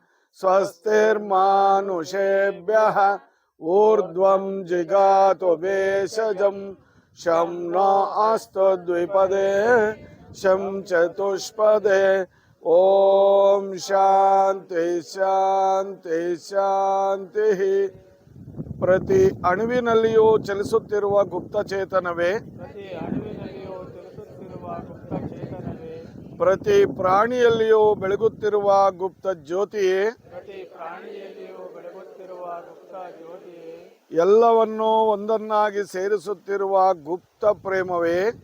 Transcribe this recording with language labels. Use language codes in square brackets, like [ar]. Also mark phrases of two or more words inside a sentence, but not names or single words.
[sa] स्वस्तिर्मानुषेभ्यः ऊर्ध्वं जिगातु भेषजं शं नो अस्तु द्विपदे शं चतुष्पदे ओम शांति शांति शांति. [kn] ಪ್ರತಿ ಅಣುವಿನಲ್ಲಿಯೂ ಚಲಿಸುತ್ತಿರುವ ಗುಪ್ತಚೇತನವೇ, ಪ್ರತಿ ಪ್ರಾಣಿಯಲ್ಲಿಯೂ ಬೆಳಗುತ್ತಿರುವ ಗುಪ್ತ ಜ್ಯೋತಿಯೇ, ಎಲ್ಲವನ್ನೂ ಒಂದನ್ನಾಗಿ ಸೇರಿಸುತ್ತಿರುವ ಗುಪ್ತ ಪ್ರೇಮವೇ,